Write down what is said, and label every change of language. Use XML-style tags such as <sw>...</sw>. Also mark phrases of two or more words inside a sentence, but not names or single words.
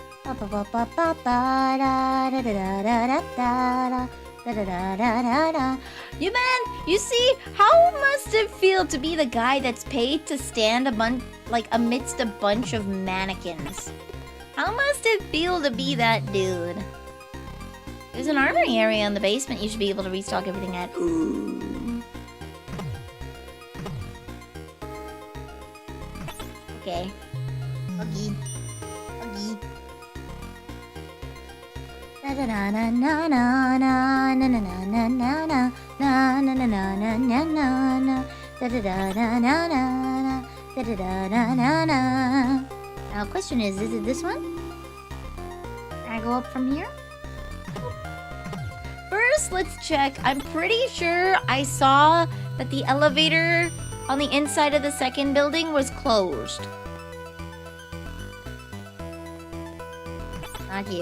<en>You see, how must it feel to be the guy that's paid to stand amidst a bunch of mannequins? How must it feel to be that dude? There's an armory area in the basement you should be able to restock everything at. Ooh. Okay. Okay. Na na na na na na na na na na na na na na na na na na na da da da da na na da da da da na na. Now, question is it this one? Can I go up from here? First, let's check. I'm pretty sure I saw that the elevator on the inside of the second building was closed. Not here.</en>